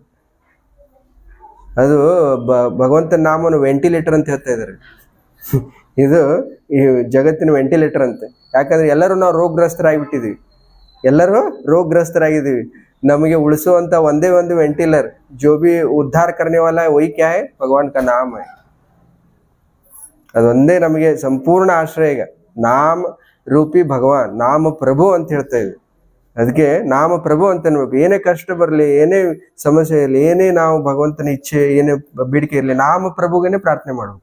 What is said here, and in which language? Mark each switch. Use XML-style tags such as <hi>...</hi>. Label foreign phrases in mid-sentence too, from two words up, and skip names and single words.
<kn>ಅದು ಭಗವಂತನ ನಾಮನು ವೆಂಟಿಲೇಟರ್ ಅಂತ ಹೇಳ್ತಾ ಇದ್ದಾರೆ. ಇದು ಈ ಜಗತ್ತಿನ ವೆಂಟಿಲೇಟರ್ ಅಂತೆ. ಯಾಕಂದ್ರೆ ಎಲ್ಲರೂ ನಾವು ರೋಗಗ್ರಸ್ತರಾಗಿಬಿಟ್ಟಿದೀವಿ, ಎಲ್ಲರೂ ರೋಗಗ್ರಸ್ತರಾಗಿದ್ದೀವಿ. ನಮಗೆ ಉಳಿಸುವಂತ ಒಂದೇ ಒಂದು ವೆಂಟಿಲರ್,</kn> <hi>जो भी उद्धार करने वाला है वही क्या है, भगवान का नाम है.</hi> <kn>ಅದೊಂದೇ ನಮಗೆ ಸಂಪೂರ್ಣ ಆಶ್ರಯ. ಈಗ ನಾಮ ರೂಪಿ ಭಗವಾನ್, ನಾಮ ಪ್ರಭು ಅಂತ ಹೇಳ್ತಾ ಇದ್ವಿ. ಅದಕ್ಕೆ ನಾಮ ಪ್ರಭು ಅಂತ ಅನ್ಬೇಕು. ಏನೇ ಕಷ್ಟ ಬರಲಿ, ಏನೇ ಸಮಸ್ಯೆ ಇರಲಿ, ಏನೇ ನಾವು ಭಗವಂತನ ಇಚ್ಛೆ, ಏನೇ ಬೇಡಿಕೆ ಇರಲಿ, ನಾಮ ಪ್ರಭುಗೇನೆ ಪ್ರಾರ್ಥನೆ ಮಾಡಬೇಕು.</kn>